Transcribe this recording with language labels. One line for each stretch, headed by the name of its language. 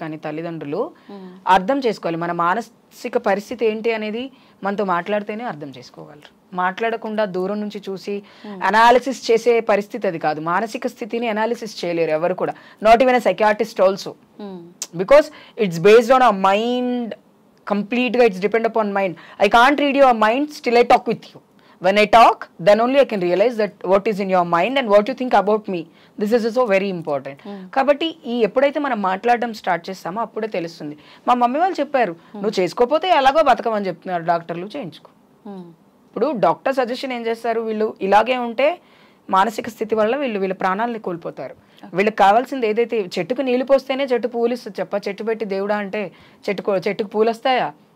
Telugu: కానీ తల్లిదండ్రులు అర్థం చేసుకోవాలి మన మానసిక పరిస్థితి ఏంటి అనేది. మనతో మాట్లాడితేనే అర్థం చేసుకోగలరు. మాట్లాడకుండా దూరం నుంచి చూసి అనాలిసిస్ చేసే పరిస్థితి అది కాదు. మానసిక స్థితిని అనాలిసిస్ చేయలేరు ఎవరు కూడా,
English: Not even a psychiatrist also, because it's based on a mind. Completely it's depend upon mind. I can't read your mind till I talk with you. When I talk, then only I can realize that what is in your mind and what you think about me. This is also very important.
Telugu: కాబట్టి ఈ ఎప్పుడైతే మనం మాట్లాడడం start చేస్తామో అప్పుడే తెలుస్తుంది. మా mummy వాళ్ళు చెప్పారు, నువ్వు చేసుకోకపోతే ఎలాగో బతకమని చెప్తున్నారు డాక్టర్లు, చేయించుకో. ఇప్పుడు డాక్టర్ సజెషన్ ఏం చేస్తారు, వీళ్ళు ఇలాగే ఉంటే మానసిక స్థితి వల్ల వీళ్ళ ప్రాణాలని కోల్పోతారు. వీళ్ళకి కావాల్సింది ఏదైతే, చెట్టుకు నీళ్ళు పోస్తేనే చెట్టు పూలు ఇస్తుంది చెప్ప, చెట్టు పెట్టి దేవుడా అంటే చెట్టుకు పూలు వస్తాయా?